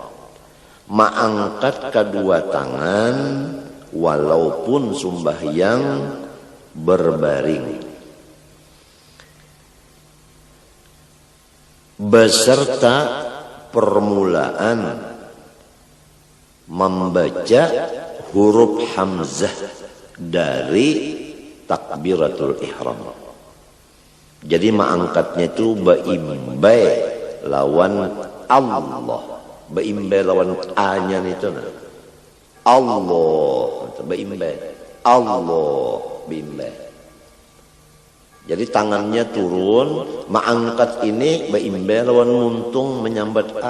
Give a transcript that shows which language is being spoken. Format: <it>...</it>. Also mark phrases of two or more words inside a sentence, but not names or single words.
<bjn>Mengangkat kedua tangan walaupun sembahyang berbaring beserta permulaan membaca huruf hamzah dari takbiratul ihram. Jadi mengangkatnya itu baimbai lawan Allah. Baimbai lawan A-nya itu nah. Allah, baimbai. Allah, baimbai. Jadi tangannya turun, mengangkat ini baimbai lawan muntung menyambat A.</bjn>